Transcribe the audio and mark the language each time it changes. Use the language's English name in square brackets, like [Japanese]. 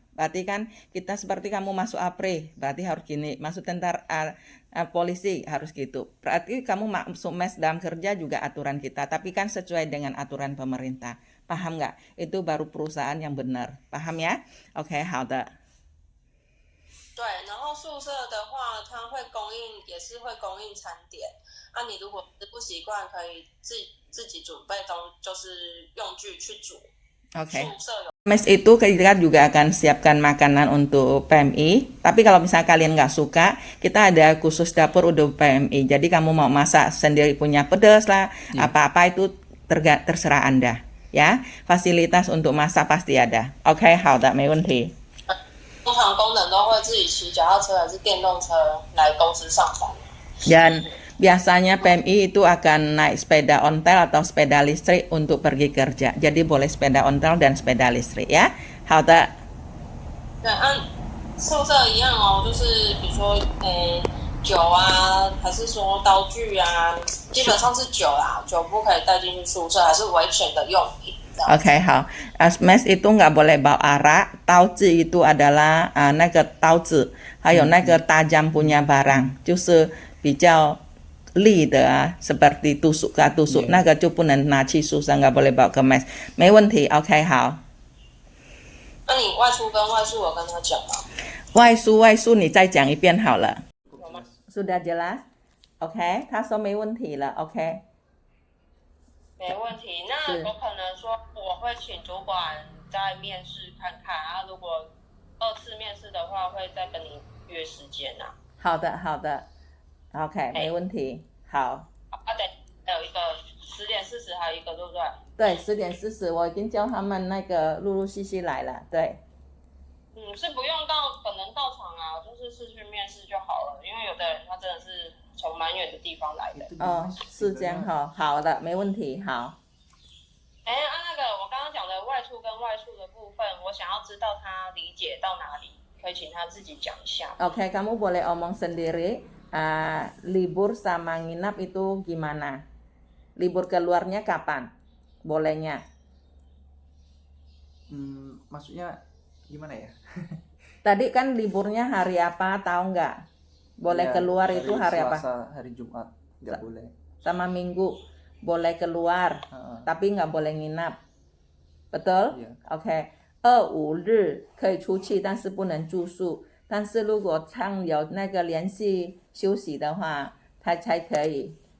[Indonesian] Berarti kan kita seperti kamu masuk APRI, berarti harus gini, masuk tentara polisi harus gitu. Berarti kamu masuk mes dalam kerja juga aturan kita, tapi kan sesuai dengan aturan pemerintah. paham nggak? Itu baru perusahaan yang benar, paham ya? [Chinese] Oke, 好的。对，然后宿舍的话，它会供应，也是会供应餐点。啊，你如果是不习惯，可以自己准备就是用具去煮。 Oke. 宿舍有 [Indonesian] Mes itu kita juga akan siapkan makanan untuk PMI. Tapi kalau misalnya kalian nggak suka, kita ada khusus dapur untuk PMI. Jadi kamu mau masak sendiri punya pedas lah, apa-apa itu terserah Anda. Ya, fasilitas untuk masak pasti ada. [Chinese] Oke, 好的，没问题。通常工人都会自己骑脚踏车还是电动车来公司上班。 [Indonesian] Dan biasanya PMI itu akan naik sepeda ontel atau sepeda listrik untuk pergi kerja. Jadi boleh sepeda ontel dan sepeda listrik ya. 好的。 [Chinese] 对，按宿舍一样哦，就是比如说，酒啊，还是说刀具啊，基本上是酒啦，酒不可以带进去宿舍，还是危险的用品。 Oke, 好。 [Indonesian] Mes itu nggak boleh bawa arak. Tauzi itu adalah [Chinese] 那个刀子，还有那个 [Indonesian] tajam punya barang， [Chinese] 就是比较利的seperti tusuk 那个就不能拿去宿舍， [Indonesian] nggak boleh bawa ke mes。 [Chinese] 没问题。OK， 好。那你外出跟外宿有跟他讲吗？外宿你再讲一遍好了。 [Indonesian] Sudah jelas? [Chinese] OK， 他说没问题了。OK。没问题，那有可能说我会请主管再面试看看啊，如果2次面试的话，会再跟你约时间啊。好的，OK， 没问题，好。对，还有一个10点40，还有一个对不对？对，10点40，我已经叫他们那个陆陆续续来了，对。是不用可能到场啊，就是视讯面试就好了，因为有的人他真的是从蛮远的地方来的。是这样哈，好的，没问题，好。那个我刚刚讲的外出跟外宿的部分，我想要知道他理解到哪里，可以请他自己讲一下。 [Indonesian] Oke, kamu boleh omong sendiri. Libur sama nginap itu gimana? Libur keluarnya kapan? Bolehnya? Maksudnya gimana ya? Tadi kan liburnya hari apa, tahu nggak? Boleh keluar itu hari apa? Selasa, hari Jumat, nggak boleh. Sama Minggu boleh keluar, tapi nggak boleh nginap. Betul? OK。 [Chinese] 2、5日可以出去，但是不能住宿。但是如果常有那个连续休息的话，他才可以。